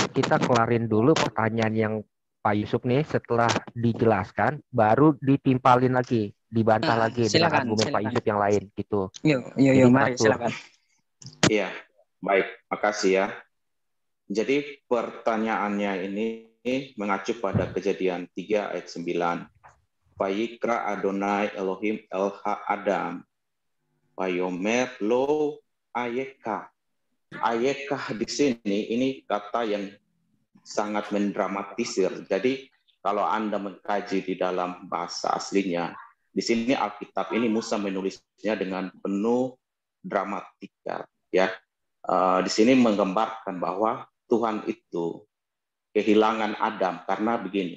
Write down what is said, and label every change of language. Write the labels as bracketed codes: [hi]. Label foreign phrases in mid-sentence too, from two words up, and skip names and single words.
[id] Kita kelarin dulu pertanyaan yang Pak Yusuf nih, setelah dijelaskan, baru ditimpalin lagi, dibantah lagi dengan argumen Pak Yusuf yang lain, gitu. Yuk, mari silakan. Iya, baik, makasih ya. Jadi pertanyaannya ini mengacu pada Kejadian 3 ayat 9. [he] ויקרא אדוני אלוהים אל האדם. ויאמר לו איכה. [id] Ayeka di sini ini kata yang sangat mendramatisir. Jadi kalau Anda mengkaji di dalam bahasa aslinya, di sini Alkitab ini Musa menulisnya dengan penuh dramatika. Ya, di sini menggambarkan bahwa Tuhan itu kehilangan Adam karena begini.